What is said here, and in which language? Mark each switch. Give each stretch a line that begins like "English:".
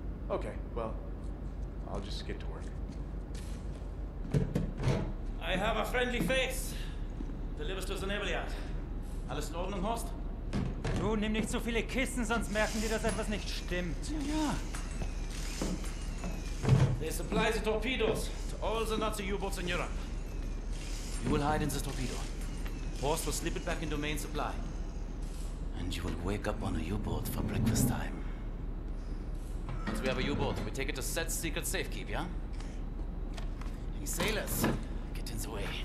English: Okay, well, I'll just get to work. I have a friendly face. Delivers to the naval yard.
German: Alles in Ordnung, Horst? Du, nimm nicht so viele Kisten, sonst merken die, dass etwas nicht stimmt. Ja.
English: They supply the torpedoes to all the Nazi U-boats in Europe. You will hide in the torpedo. Horst will slip it back into main supply. And you will wake up on a U-boat for breakfast time. Once we have a U-boat, we take it to Set's secret safekeep, yeah? Any sailors, get in the way.